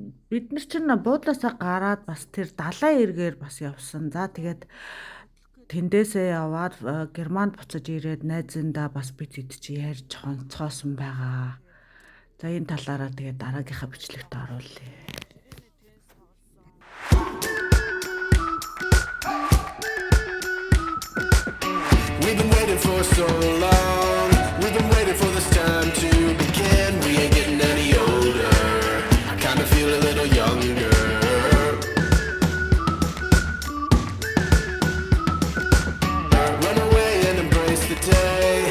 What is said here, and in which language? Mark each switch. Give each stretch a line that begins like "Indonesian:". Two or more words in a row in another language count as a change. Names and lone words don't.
Mongolian: Бид нар чинь буудлаасаа гараад бас тэр далайн эргээр бас явсан. За тэгээд тэндээсээ яваад Германд буцаж ирээд найзындаа бас бид чи ярьж хонцоосон байгаа. За энэ талаараа тэгээд дараагийнхаа бичлэгт оруулъя.
English: We've been waiting for so long. We've been waiting for this time to begin. We ain't getting any older. I kinda feel a little younger. Run away and embrace the day.